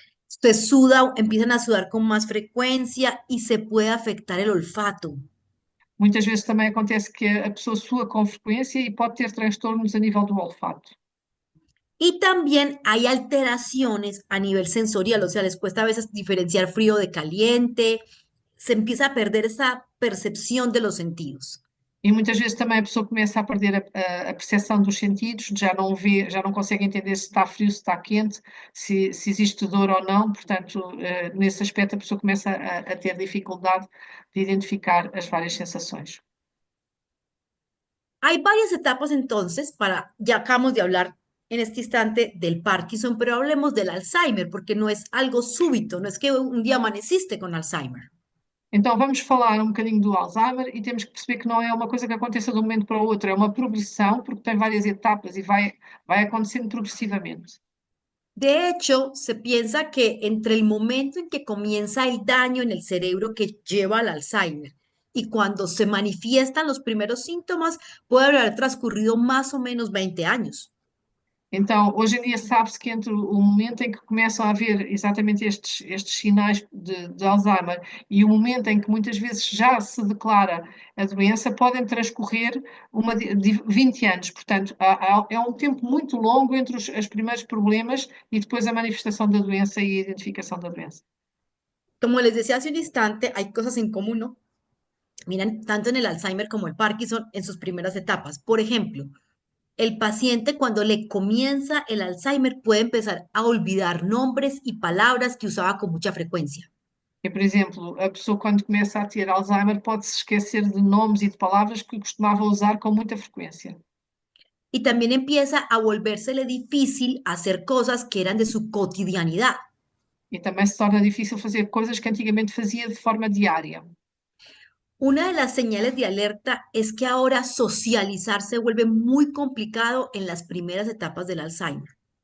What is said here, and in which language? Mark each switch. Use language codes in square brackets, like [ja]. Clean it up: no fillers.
[es] Se suda, empiezan a sudar con más frecuencia y se puede afectar el olfato. [pt] Muitas vezes também acontece que a pessoa sua com frequência e pode ter transtornos a nível do olfato. [es] Y también hay alteraciones a nivel sensorial, o sea, les cuesta a veces diferenciar frío de caliente, se empieza a perder esa percepción de los sentidos. [pt] E muitas vezes também a pessoa começa a perder a percepção dos sentidos, já não vê, já não consegue entender se está frio, se está quente, se existe dor ou não. Portanto, nesse aspecto, a pessoa começa a ter dificuldade de identificar as várias sensações. [es] Hay varias etapas entonces para, ya acabamos de hablar en este instante del Parkinson, pero hablemos del Alzheimer, porque no es algo súbito, no es que un día amaneciste con Alzheimer. [pt] Então, vamos falar um bocadinho do Alzheimer e temos que perceber que não é uma coisa que aconteça de um momento para o outro, é uma progressão, porque tem várias etapas e vai acontecendo progressivamente. [es] De hecho, se piensa que entre el momento en que comienza el daño en el cerebro que lleva al Alzheimer y cuando se manifiestan los primeros síntomas, puede haber transcurrido más o menos 20 años. [pt] Então, hoje em dia sabe-se que entre o momento em que começam a haver exatamente estes sinais de Alzheimer e o momento em que muitas vezes já se declara a doença, podem transcorrer 20 anos. Portanto, é um tempo muito longo entre os primeiros problemas e depois a manifestação da doença e a identificação da doença. [es] Como les decía hace un instante, hay cosas en común, ¿no? Miran, tanto en el Alzheimer como el Parkinson en sus primeras etapas. Por ejemplo, el paciente cuando le comienza el Alzheimer puede empezar a olvidar nombres y palabras que usaba con mucha frecuencia. [pt] E, por exemplo, a pessoa quando começa a ter Alzheimer pode-se esquecer de nomes e de palavras que costumava usar com muita frequência. [es] Y también empieza a volvérsele difícil hacer cosas que eran de su cotidianidad. [pt] E também se torna difícil fazer coisas que antigamente fazia de forma diária. [es] Una de las señales de alerta es que ahora socializar se vuelve muy complicado en las primeras etapas del Alzheimer.